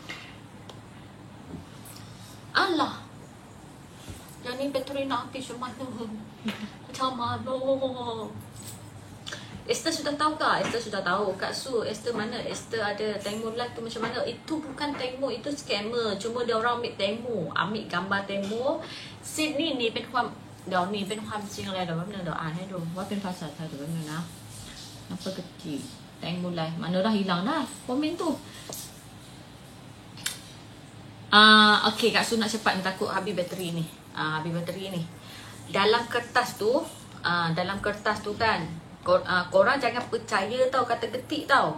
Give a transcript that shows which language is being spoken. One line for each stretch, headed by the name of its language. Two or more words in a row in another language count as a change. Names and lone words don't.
Malay: Allah, yang ni bateri nak habis macam mana? Macam mana? Esther sudah tahu kah? Esther sudah tahu. Kak Su, Esther mana? Esther ada Temu live tu macam mana? Itu bukan Temu, itu scammer. Cuma dia orang ambil Temu, ambil gambar Temu.
Thai: Sydney ni เป็นความเดี๋ยวนี้เป็นความจริงอะไรเดี๋ยวแป๊บนึงเดี๋ยวอ่านให้ดูว่าเป็นภาษาไทยเดี๋ยวแป๊บนึงนะ
Malay: apa kecil Temu live mana dah hilang dah komen tu. Okay, Kak Su nak cepat ni, takut habis bateri ni. Dalam kertas tu kan, korang jangan percaya tau kata getik tau.